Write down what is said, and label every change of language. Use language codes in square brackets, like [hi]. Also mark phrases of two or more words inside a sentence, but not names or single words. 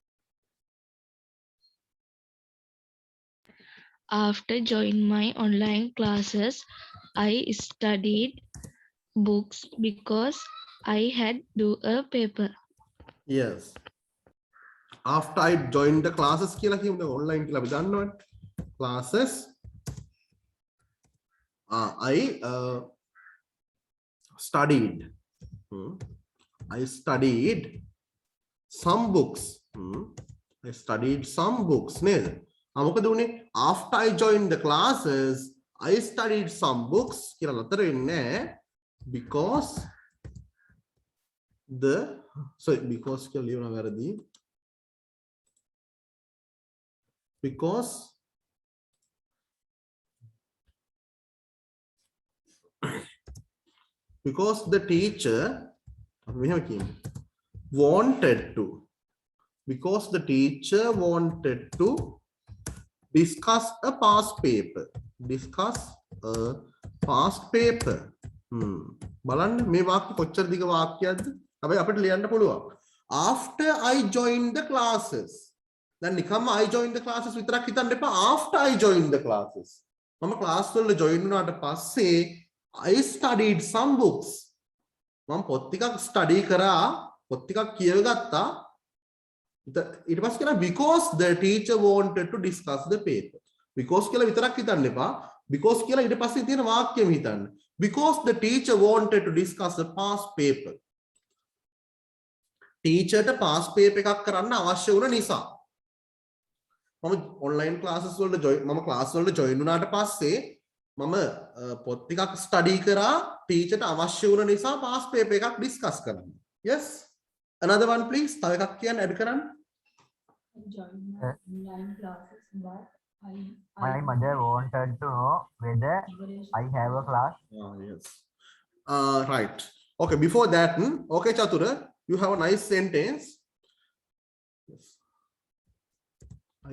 [en] After joining my online classes, I studied books because I had do a paper. Yes. After I joined the classes [si] කියලා කියමුද? Online කියලා අපි දන්නවනේ. [en] Classes. I studied. I studied some books. I studied some books. [si] නේද? මොකද උනේ? [en] After I joined the classes, I studied some books [si] කියලා නතර වෙන්නේ [en] because because [si] කියලා ලියනවා වැරදි. [en] Because the teacher wanted to. Because the teacher wanted to discuss a past paper. Discuss a past paper. [si] බලන්න මේ වාක්‍ය කොච්චර දිග වාක්‍යයක්ද? හැබැයි අපිට ලියන්න පුළුවන්. [en] After I joined the classes. [si] දැන් නිකම්ම [en] I joined the classes [si] විතරක් හිතන්න එපා. [en] After I joined the classes. [si] මම ක්ලාස් වල join වුණාට පස්සේ [en] I studied some books. [si] මම පොත් ටිකක් study කරා, පොත් ටිකක් කියවගත්තා. ඊට පස්සේ කියනවා [en] because the teacher wanted to discuss the paper. [si] Because කියලා විතරක් හිතන්න එපා. Because කියලා ඊට පස්සේ තියෙන වාක්‍යෙම හිතන්න. [en] Because the teacher wanted to discuss the past paper. [si] Teacher ට [en] past paper [si] එකක් කරන්න අවශ්‍ය වුණ නිසා. මම [en] online classes [si] වලට මම class වලට join වුණාට පස්සේ මම පොත් ටිකක් study කරා teacher ට අවශ්‍ය වුණ නිසා [en] past paper [si] එකක් discuss කරන්න. [en] Yes. Another one please. [si] තව එකක් කියන්න add කරන්න. [en] Join my online classes, but My mother wanted to know whether I have a class. Yes. Right. Okay, before that, okay, Chatura, you have a nice sentence. Yes. I